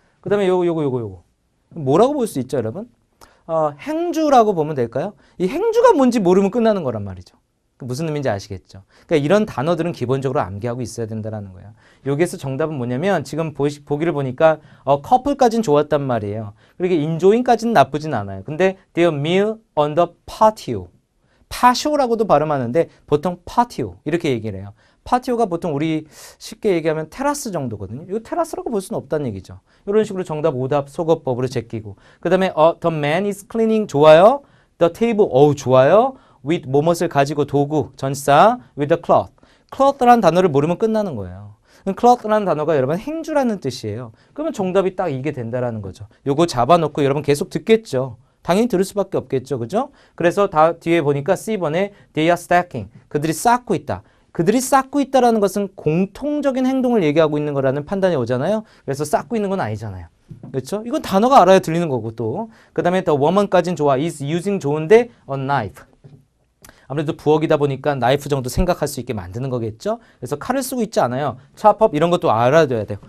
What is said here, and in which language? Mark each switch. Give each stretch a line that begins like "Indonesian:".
Korean: 그 다음에 요거. 뭐라고 볼 수 있죠, 여러분? 행주라고 보면 될까요? 이 행주가 뭔지 모르면 끝나는 거란 말이죠. 무슨 의미인지 아시겠죠? 그러니까 이런 단어들은 기본적으로 암기하고 있어야 된다는 거예요. 여기에서 정답은 뭐냐면 지금 보기를 보니까 커플까지는 좋았단 말이에요. 그리고 enjoying까지는 나쁘진 않아요. 근데
English: their meal on the patio.
Korean: patio라고도 발음하는데 보통 patio 이렇게 얘기를 해요. 파티오가 보통 우리 쉽게 얘기하면 테라스 정도거든요. 이거 테라스라고 볼 수는 없다는 얘기죠. 이런 식으로 정답, 오답, 속어법으로 제끼고. 그 다음에
English: the man is cleaning
Korean: 좋아요.
English: the table 좋아요.
Korean: with 뭐뭇을 가지고 도구, 전사,
English: with the cloth.
Korean: cloth라는 단어를 모르면 끝나는 거예요. cloth라는 단어가 여러분 행주라는 뜻이에요. 그러면 정답이 딱 이게 된다라는 거죠. 요거 잡아놓고 여러분 계속 듣겠죠. 당연히 들을 수밖에 없겠죠. 그죠? 그래서 뒤에 보니까 C번에
English: they are stacking.
Korean: 그들이 쌓고 있다. 그들이 쌓고 있다라는 것은 공통적인 행동을 얘기하고 있는 거라는 판단이 오잖아요. 그래서 쌓고 있는 건 아니잖아요. 그렇죠? 이건 단어가 알아야 들리는 거고 또. 그 다음에
English: the woman
Korean: 까지는 좋아.
English: is using
Korean: 좋은데
English: a knife.
Korean: 아무래도 부엌이다 보니까 나이프 정도 생각할 수 있게 만드는 거겠죠? 그래서 칼을 쓰고 있지 않아요. chop up 이런 것도 알아둬야 돼요.